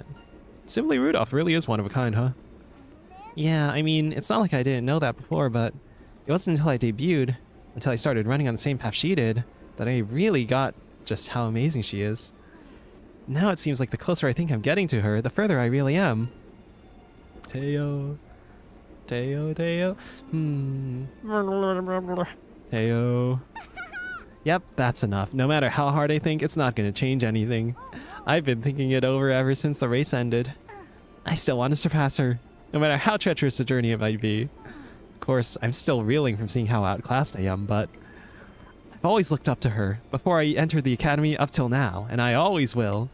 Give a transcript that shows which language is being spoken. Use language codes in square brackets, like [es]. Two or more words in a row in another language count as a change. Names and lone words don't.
[en] Simply Rudolph really is one of a kind, huh? Yeah, I mean, it's not like I didn't know that before, but it wasn't until I debuted, until I started running on the same path she did, that I really got just how amazing she is. Now it seems like the closer I think I'm getting to her, the further I really am. Teo. Teo, Teo. Teo. Yep, that's enough. No matter how hard I think, it's not going to change anything. I've been thinking it over ever since the race ended. I still want to surpass her, no matter how treacherous the journey it might be. Of course, I'm still reeling from seeing how outclassed I am, but I've always looked up to her, before I entered the academy up till now, and I always will.